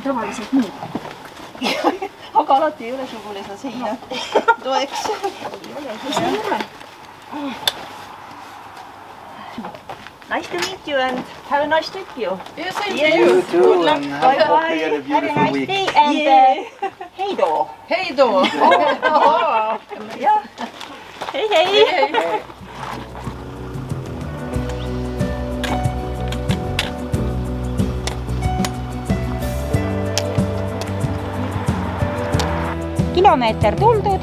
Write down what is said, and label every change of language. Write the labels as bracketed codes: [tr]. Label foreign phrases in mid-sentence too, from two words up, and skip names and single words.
[et] tavaliselt nii. Aga alati ei ole sugulisa seina toeks. Mis ei ole? [en] Nice to meet you and have a nice trip you. Yes, same Yes. to you. You too, Good luck. and Bye hope bye. you had a Have a beautiful nice week. day and [sv] hej då. Hej då. Ja. Hej hej. [et] Kilomeeter tuldud.